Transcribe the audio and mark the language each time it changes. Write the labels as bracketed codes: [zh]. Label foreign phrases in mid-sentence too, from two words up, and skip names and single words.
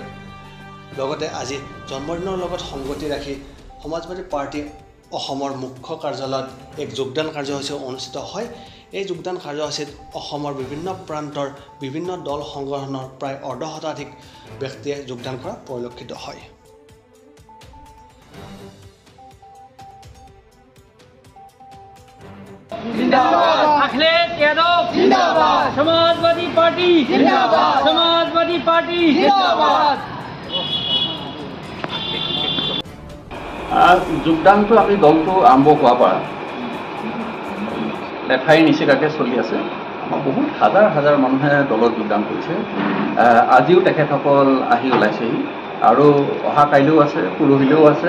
[as] লগতে আজি জন্মদিনৰ লগত সংগতি ৰাখি সমাজবাদী পাৰ্টি অসমৰ মুখ্য কাৰ্যালয়ত এক যোগদান কাৰ্যসূচী অনুষ্ঠিত হয়। এই যোগদান কাৰ্যসূচীত অসমৰ বিভিন্ন প্ৰান্তৰ বিভিন্ন দল সংগঠনৰ প্ৰায় অৰ্ধশতাধিক ব্যক্তিয়ে যোগদান কৰা পৰিলক্ষিত হয়। [hi] अखिलेश यादव जिंदाबाद, समाजवादी पार्टी जिंदाबाद, समाजवादी पार्टी जिंदाबाद। [as] যোগদানটো আমি দলটো আৰম্ভ হোৱাৰ পৰা লেঠাই নিচিকাকৈ চলি আছে। আমাৰ বহুত হাজাৰ হাজাৰ মানুহে দলত যোগদান কৰিছে। আজিও তেখেতসকল আহি ওলাইছেহি আৰু অহা কাইলৈও আছে, পৰহিলৈও আছে।